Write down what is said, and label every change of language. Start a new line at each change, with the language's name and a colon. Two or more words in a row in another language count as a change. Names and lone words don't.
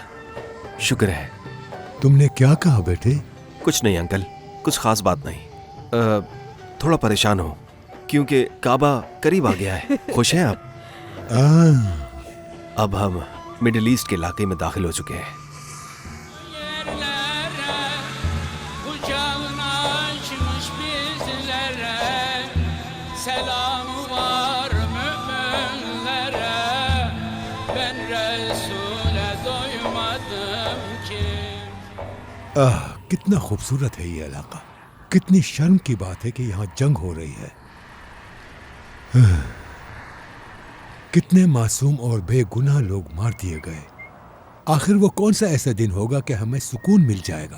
Hindi: शुक्र है। तुमने क्या कहा बेटे? कुछ नहीं अंकल, कुछ खास बात नहीं। थोड़ा परेशान हूँ क्योंकि काबा करीब आ गया है। खुश हैं आप? अब हम मिडिल ईस्ट के इलाके में दाखिल हो चुके हैं।
Turkish: Yerlere kucağını açmış bizlere, selamı var müminlere. Ben Resul'e doymadım ki.
Hindi: कितना खूबसूरत है ये इलाका। कितनी शर्म की बात है कि यहाँ जंग हो रही है। कितने मासूम और बेगुनाह लोग मार दिए गए। आखिर वो कौन सा ऐसा दिन होगा कि हमें सुकून मिल जाएगा?